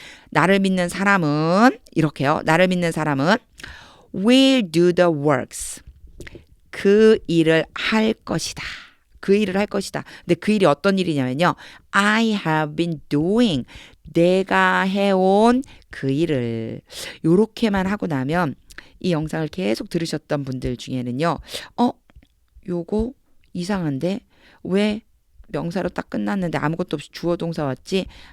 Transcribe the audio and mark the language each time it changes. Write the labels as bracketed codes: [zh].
[ko] 나를 믿는 사람은 이렇게요. 나를 믿는 사람은 [en] will do the works. [ko] 그 일을 할 것이다. 근데 그 일이 어떤 일이냐면요. [en] I have been doing. [ko] 내가 해온 그 일을. 요렇게만 하고 나면 이 영상을 계속 들으셨던 분들 중에는요. 요거 이상한데 왜 명사로 딱 끝났는데 아무것도 없이 주어 동사 왔지?